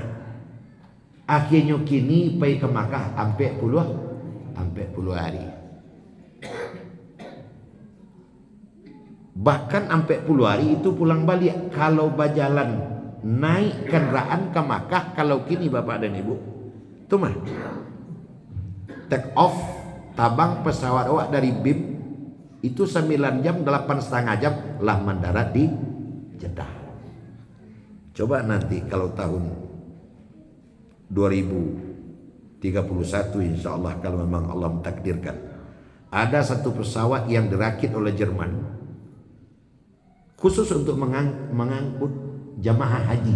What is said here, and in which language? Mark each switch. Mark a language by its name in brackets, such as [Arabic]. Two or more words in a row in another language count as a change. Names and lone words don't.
[Indonesian] Akhirnya kini pergi ke Makkah sampai puluh hari. Bahkan sampai 10 hari itu pulang balik. Kalau berjalan naik kendaraan ke Makkah, kalau kini bapak dan ibu itu mah [English] take off [Indonesian] tabang pesawat awak dari BIM itu 9 jam 8,5 jam lah mendarat di Jeddah. Coba nanti kalau tahun 2031 [Arabic] إن شاء الله [Indonesian] kalau memang Allah mentakdirkan ada satu pesawat yang dirakit oleh Jerman khusus untuk mengangkut jamaah haji.